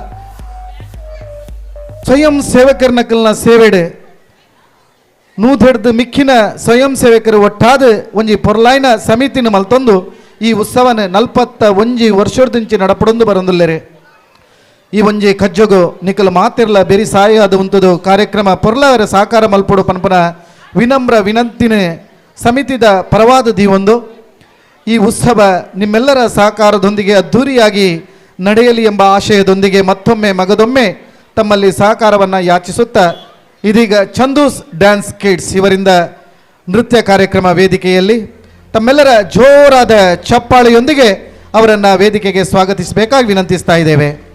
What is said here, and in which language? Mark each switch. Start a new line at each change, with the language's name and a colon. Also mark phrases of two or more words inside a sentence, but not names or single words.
Tulu: ಸ್ವಯಂ ಸೇವಕರನಕಲ್ನ ಸೇವೆಡೆ ನೂದೆಡ್ದು ಮಿಕ್ಕಿನ ಸ್ವಯಂ ಸೇವಕರು ಒಟ್ಟಾದ ಒಂಜಿ ಪೊರ್ಲಾಯ್ನ ಸಮಿತಿನ ಮಲ್ತೊಂದು ಈ ಉತ್ಸವನ 41 ವರ್ಷದಿಂಚಿ ನಡಪಡೊಂದು ಬರೊಂದುಲ್ಲೆರೆ ಈ ಒಂಜಿ ಕಜ್ಜೊಗು ನಿಕಲ್ ಮಾತಿರ್ಲ ಬೆರಿ ಸಾಯ ಅದು ಉಂತದು ಕಾರ್ಯಕ್ರಮ ಪೊರ್ಲವರ ಸಾಕಾರ ಮಲ್ಪಡು ಪನ್ಪನ ವಿನಮ್ರ ವಿನಂತಿನ ಸಮಿತಿದ ಪರವಾದ ದೀವೊಂದು
Kannada: ಈ ಉತ್ಸವ ನಿಮ್ಮೆಲ್ಲರ ಸಹಕಾರದೊಂದಿಗೆ ಅದ್ಧೂರಿಯಾಗಿ ನಡೆಯಲಿ ಎಂಬ ಆಶಯದೊಂದಿಗೆ ಮತ್ತೊಮ್ಮೆ ಮಗದೊಮ್ಮೆ ತಮ್ಮಲ್ಲಿ ಸಹಕಾರವನ್ನು ಯಾಚಿಸುತ್ತಾ ಇದೀಗ ಚಂದೂಸ್ ಡ್ಯಾನ್ಸ್ ಕಿಡ್ಸ್ ಇವರಿಂದ ನೃತ್ಯ ಕಾರ್ಯಕ್ರಮ ವೇದಿಕೆಯಲ್ಲಿ ತಮ್ಮೆಲ್ಲರ ಜೋರಾದ ಚಪ್ಪಾಳೆಯೊಂದಿಗೆ ಅವರನ್ನು ವೇದಿಕೆಗೆ ಸ್ವಾಗತಿಸಬೇಕಾಗಿ ವಿನಂತಿಸ್ತಾ ಇದ್ದೇವೆ.